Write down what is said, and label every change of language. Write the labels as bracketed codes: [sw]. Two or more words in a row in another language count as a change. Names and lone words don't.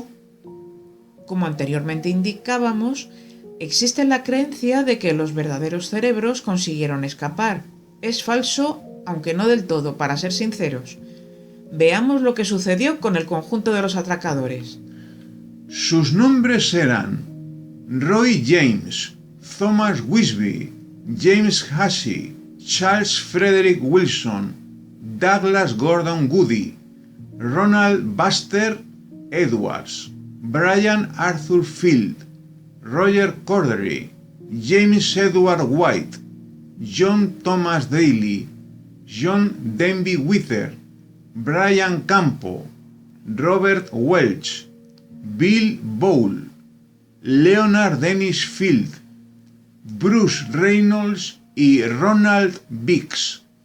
[es] Como anteriormente indicábamos, existe la creencia de que los verdaderos cerebros consiguieron escapar. Es falso, aunque no del todo, para ser sinceros. Veamos lo que sucedió con el conjunto de los atracadores. Sus nombres eran Roy James, Thomas Wisby, James Hussey, Charles Frederick Wilson, Douglas Gordon Goody, Ronald Buster Edwards, Brian Arthur Field, Roger Cordery, James Edward White, John Thomas Daly, John Denby Wither, Brian Campo, Robert Welch, Bill Bowl, Leonard Dennis Field, Bruce Reynolds y Ronald Biggs.